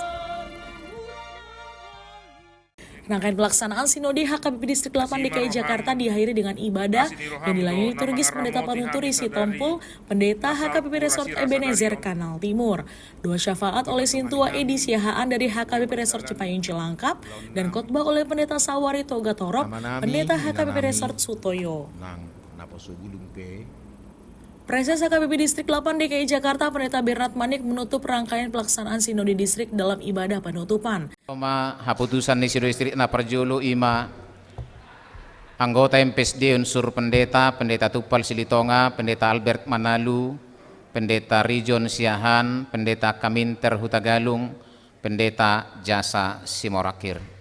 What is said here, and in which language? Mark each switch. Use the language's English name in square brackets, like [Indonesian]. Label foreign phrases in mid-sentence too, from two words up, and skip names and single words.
[Indonesian] Rangkaian pelaksanaan Sinode HKBP Distrik 8 DKI Jakarta diakhiri dengan ibadah yang dilayani liturgis Pendeta Panuturi Sitompul, Pendeta HKBP Resort Ebenezer Kanal Timur, dua syafaat oleh Sintua Edi Siahaan dari HKBP Resort Cipayung Cilangkap, dan khotbah oleh Pendeta Sawari Toga Torop, Pendeta HKBP Resort Sutoyo. napa sobulung pe. Preses HKBP Distrik 8 DKI Jakarta Pendeta Bernard Manik menutup rangkaian pelaksanaan Sinode Distrik dalam ibadah penutupan. [Batak Toba] Haputusan di Sinode Distrik na perjulu ima anggota MPSD unsur pendeta Tupal Silitonga, pendeta Albert Manalu, pendeta Rijon Siahan, pendeta Kaminter Hutagalung, pendeta Jasa Simorakir.